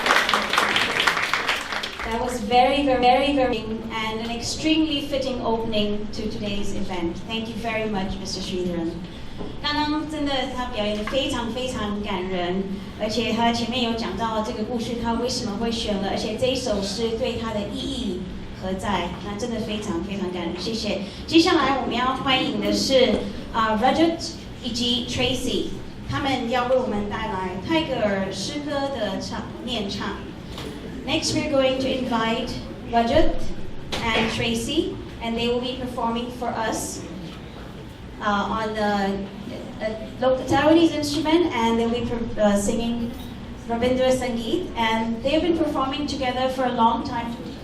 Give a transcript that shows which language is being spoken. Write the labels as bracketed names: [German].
[English] That was very and an extremely fitting opening to today's event. Thank you very much, Mr. Sridharan. [Chinese] 刚刚真的他表演的非常感人，而且他前面有讲到这个故事他为什么会选了，而且这一首诗对他的意义何在，那真的非常感人，谢谢。接下来我们要欢迎的是Rajat 以及 Tracy， 他们要为我们带来泰戈尔诗歌的念唱。 [English] Next we're going to invite Rajat and Tracy, and they will be performing for us on the Taiwanese instrument, and they'll be singing Rabindra Sangeet, and they've been performing together for a long time.